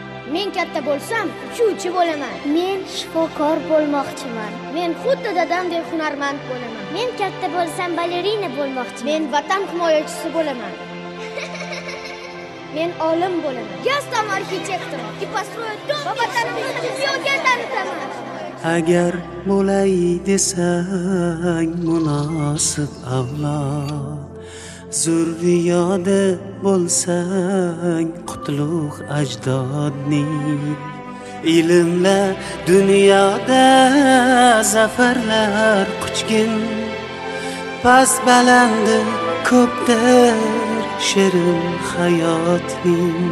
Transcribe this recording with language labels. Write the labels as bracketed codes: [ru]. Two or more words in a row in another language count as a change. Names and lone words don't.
[uz] Men katta bo'lsam, uchuvchi bo'laman. Men shifokor bo'lmoqchiman. Men xuddi dadamdek hunarmand bo'laman. Men katta bo'lsam balerina bo'lmoqchiman. Men vatan himoyachisi bo'laman. Men olim bo'laman. [ru] Я стану архитектором и построю дом [uz] va vatanimizni dunyoga tanitaman. Agar bo'lay desang munosib avlod, zurriyodi bo'lsang qutlug' ajdodning, ilmla dunyoda zafarlar quchgin, past balandi ko'pdir shirin hayotning.